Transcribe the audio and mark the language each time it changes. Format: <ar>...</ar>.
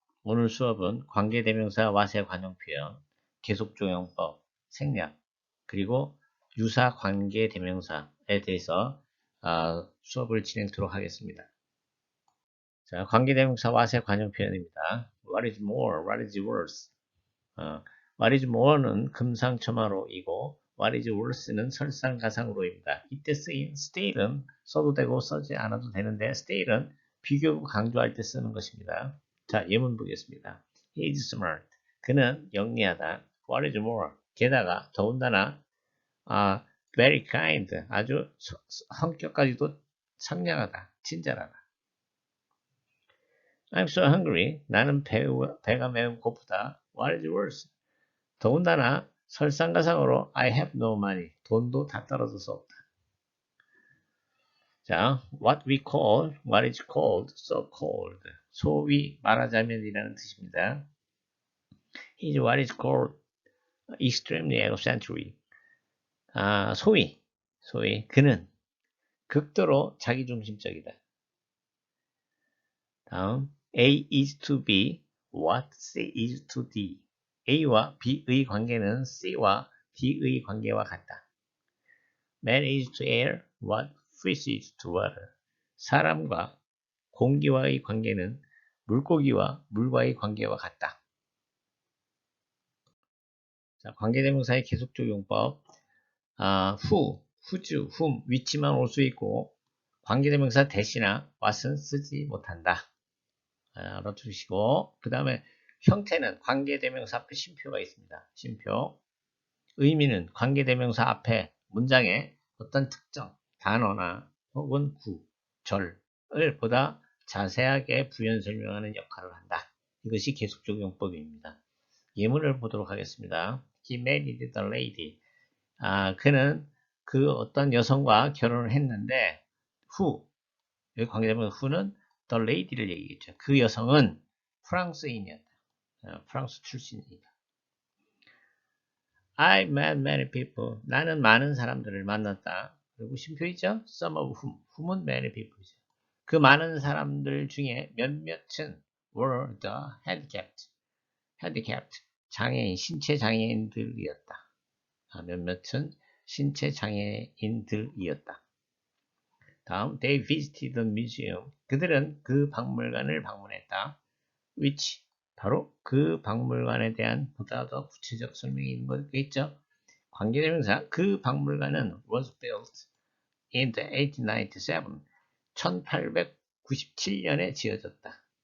<ko>오늘 수업은 관계대명사 와세 관용 표현, 계속조용법, 생략, 그리고 유사 관계대명사에 대해서 수업을 진행토록 하겠습니다. 자, 관계대명사 와세 관용 표현입니다.</ko> <en>What is more? What is worse?</en> <ko>What is more는 금상첨화로이고 What is worse는 설상가상으로입니다. 이때 쓰인 still은 써도 되고 쓰지 않아도 되는데 still은 비교구 강조할 때 쓰는 것입니다.</ko> <en>자, 예문 보겠습니다. He is smart.</en> <ko>그는 영리하다.</ko> <en>What is more?</en> <ko>게다가 더군다나</ko> <en>very kind.</en> <ko>아주 성격까지도 상냥하다. 친절하다.</ko> <en>I'm so hungry.</en> <ko>나는 배가 매우 고프다.</ko> <en>What is worse?</en> <ko>더군다나 설상가상으로</ko> <en>I have no money.</en> <ko>돈도 다 떨어져서 없다.</ko> <en>자, what is called, so called.</en> <ko>소위 말하자면이라는 뜻입니다.</ko> <en>He's what is called extremely egocentric.</en> <ko>소위 그는 극도로 자기중심적이다.</ko> <en>다음, A is to B, what C is to D.</en> <ko>A와 B의 관계는 C와 D의 관계와 같다.</ko> <en>Man is to air, what fish is to water.</en> <ko>사람과 공기와의 관계는 물고기와 물과의 관계와 같다. 자, 관계대명사의 계속적용법. whose, whom, 위치만 올 수 있고 관계대명사 대시나 what은 쓰지 못한다. 알아두시고 그 다음에 형태는 관계대명사 앞에 쉼표가 있습니다. 쉼표. 의미는 관계대명사 앞에 문장에 어떤 특정 단어나 혹은 구, 절을 보다 자세하게 부연 설명하는 역할을 한다. 이것이 계속적용법입니다. 예문을 보도록 하겠습니다.</ko> <en>He married the lady.</en> <ko>그는 그 어떤 여성과 결혼을 했는데 who, 여기 관계대명사 who는 the lady를 얘기했죠. 그 여성은 프랑스인이었다. 프랑스 출신이다.</ko> <en>I met many people.</en> <ko>나는 많은 사람들을 만났다. 그리고 쉼표 있죠?</ko> <en>Some of whom은 many people이죠.</en> <ko>그 많은 사람들 중에 몇몇은</ko> <en>were the handicapped,</en> <ko>장애인, 신체 장애인들이었다. 몇몇은 신체 장애인들이었다.</ko> <en>다음, they visited the museum.</en> <ko>그들은 그 박물관을 방문했다. which, 바로 그 박물관에 대한 보다 더 구체적 설명이 있는 거겠죠. 관계대명사 그 박물관은</ko> <en>was built in the 1897,</en> <ko>1897년에 지어졌다.</ko>